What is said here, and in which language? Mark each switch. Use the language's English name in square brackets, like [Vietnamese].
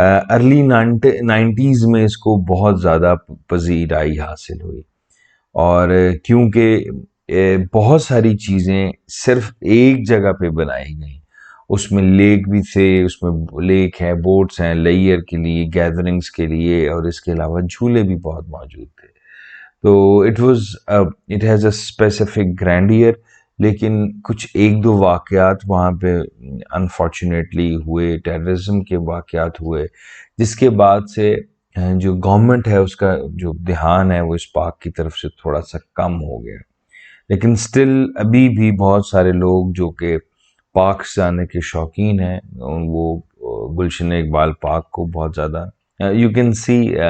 [Urdu] Early 90s میں اس کو بہت زیادہ پذیرائی حاصل ہوئی، اور کیونکہ بہت ساری چیزیں صرف ایک جگہ پہ بنائی گئیں. اس میں لیک بھی تھے، اس میں لیک ہے، بوٹس ہیں لیئر کے لیے، گیدرنگز کے لیے، اور اس کے علاوہ جھولے بھی بہت موجود تھے. [English] تو it has a specific grandeur. [Urdu] لیکن کچھ ایک دو واقعات وہاں پہ انفارچونیٹلی ہوئے، ٹیررزم کے واقعات ہوئے، جس کے بعد سے جو گورنمنٹ ہے اس کا جو دھیان ہے وہ اس پارک کی طرف سے تھوڑا سا کم ہو گیا. لیکن سٹل ابھی بھی بہت سارے لوگ جو کہ پارک جانے کے شوقین ہیں وہ گلشن اقبال پارک کو بہت زیادہ [English] You can see.